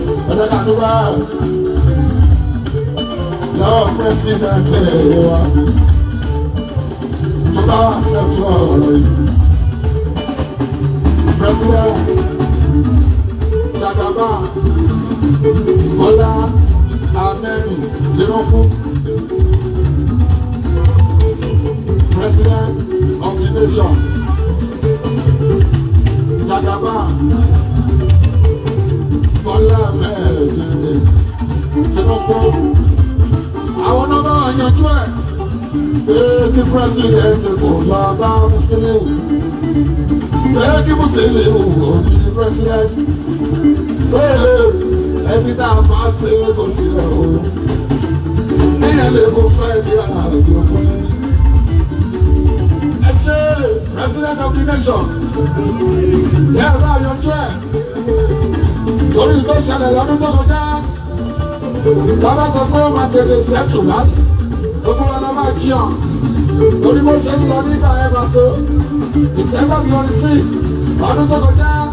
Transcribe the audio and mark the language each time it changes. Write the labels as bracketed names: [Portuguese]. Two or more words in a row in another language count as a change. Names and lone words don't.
[Yoruba] Ẹ jẹ́ ká dúpẹ́ lọ́wọ́ president wa, tó bá wà sẹ́tù ọ̀rọ̀ yìí. [English] President Jagaba Bola Ahmed Tinubu, President of the nation, Jagaba Bola Ahmed Tinubu. [Yoruba] Àwọn náà bá wà yanjú ẹ̀. Pé kí president kò lọ bá Muslim. Pé kí Muslim wò ó ní president. Pé ẹbí tá a bá ṣe é kò sí ẹ̀ o. Níyẹn lè kó fẹ́ bí ara rẹ̀ ló kún. Ẹ ṣe [English] president of the nation. [Yoruba] Ẹ bá yanjú ẹ̀. Torí tó ṣẹlẹ̀ lọ́dún tó kọjá. Bàbá sọ pé ó máa tètè sẹ́tù láti. Gbogbo wa la máa jí hàn. Torí bó ṣe ń lọ nígbà ẹ bá so. [English] December twenty-six. [Yoruba] Ọdún tó kọjá.